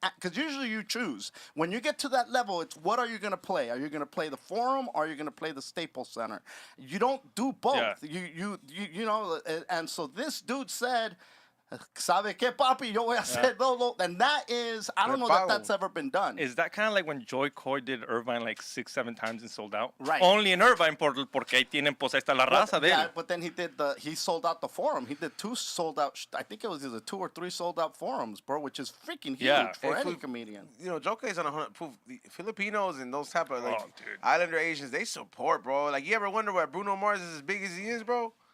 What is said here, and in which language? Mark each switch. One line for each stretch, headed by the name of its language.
English: Because usually you choose. When you get to that level, it's what are you going to play? Are you going to play the Forum or are you going to play the Staples Center? You don't do both. Yeah. You know, and so this dude said,
Spanish: ¿sabe qué, papi? Yo voy a hacer todo.
English: And that is, I don't know that that's ever been done. Is that kind of like when Joy Coy did Irvine like 6-7 times and sold out? Right. Only in Irvine
Spanish: porque ahí tienen pues ahí está la raza de él.
English: But then he sold out the Forum. He did 2 sold out, I think it was either 2 or 3 sold out Forums, bro, which is freaking huge Yeah. for Hey, any food- comedian. You know, Joker is on 100 proof. The Filipinos and those type of like dude. Islander Asians, they support, bro. Like, you ever wonder why Bruno Mars is as big as he is, bro?